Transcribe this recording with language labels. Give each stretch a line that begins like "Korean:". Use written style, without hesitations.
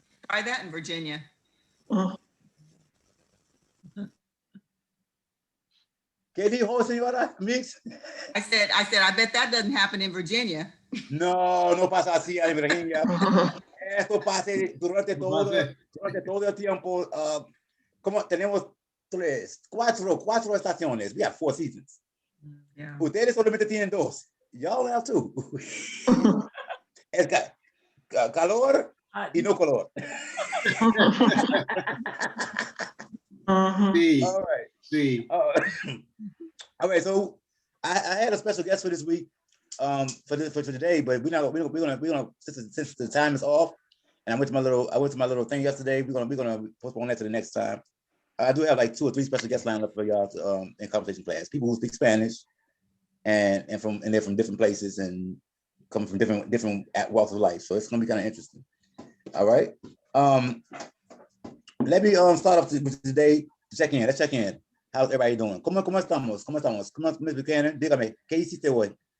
English: Try that in Virginia.
Spanish: ¿Qué dijo, señora Mix?
English: I said, I bet that doesn't happen in Virginia.
Spanish: No pasa así en Virginia. Esto pasa durante todo el tiempo. Como tenemos cuatro estaciones.
English: We have 4 seasons. Yeah.
Spanish: Ustedes solamente tienen 2. Y'all have 2. Es calor y no color. Sí,
English: All right.
Spanish: sí.
English: All right. So I had a special guest for this week, for today, but we're gonna since the time is off, and I went to my little thing yesterday. We're gonna postpone that to the next time. I do have like 2 or 3 special guests lined up for y'all to, in conversation class. People who speak Spanish, and they're from different places and come from different walks of life. So it's gonna be kind of interesting. All right. Let me start off with today. Let's check in. How's everybody doing? ¿Cómo estamos?
Spanish: Miss Buchanan, dígame, ¿qué hiciste hoy?